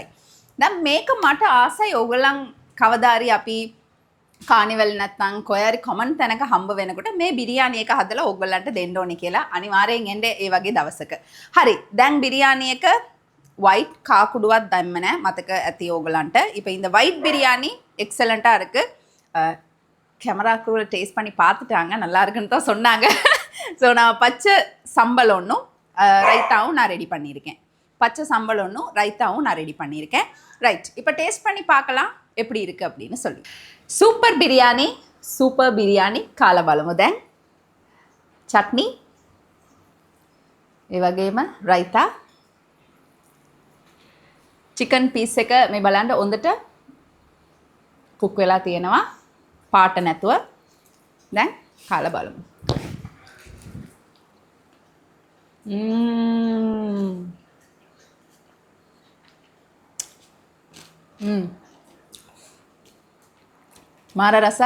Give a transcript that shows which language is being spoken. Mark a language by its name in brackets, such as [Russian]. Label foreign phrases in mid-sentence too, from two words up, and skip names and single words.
[Sinhala] දැන් මේක මට ආසයි ඕගොල්ලන් කවදාරි අපි කානිවල් නැත්නම් කොහරි කොමන් තැනක හම්බ වෙනකොට මේ බිරියානි එක හදලා ඕගොල්ලන්ට දෙන්න ඕනේ කියලා අනිවාර්යෙන් එන්න ඒ වගේ දවසක. හරි. දැන් බිරියානி එක white காக்குடுவாத் දැම්ම නැහැ මතක ඇති ඕගලන්ට. [Tamil] இப்போ இந்த white பிரியாணி எக்ஸலண்டா இருக்கு. கேமராக்குள்ள டேஸ்ட் பண்ணி பார்த்துட்டாங்க நல்லா இருக்குன்னு தான் சொன்னாங்க. ஸோ நான் பச்சை சம்பல் ஒன்றும் ரைத்தாவும் நான் ரெடி பண்ணியிருக்கேன். பச்சை சம்பல் ஒன்றும் ரைத்தாவும் நான் ரெடி பண்ணியிருக்கேன். ரைட் இப்போ டேஸ்ட் பண்ணி பார்க்கலாம் எப்படி இருக்குது அப்படின்னு சொல்லி. சூப்பர் பிரியாணி [Sinhala] කාලා බලමු දැන්. චට්නි ඒ වගේම රයිතා චිකන් පීස් එක මේ බලන්න හොඳට කුක් වෙලා තියෙනවා පාට නැතුව. දැන් කාලා බලමු. මාර රසයි.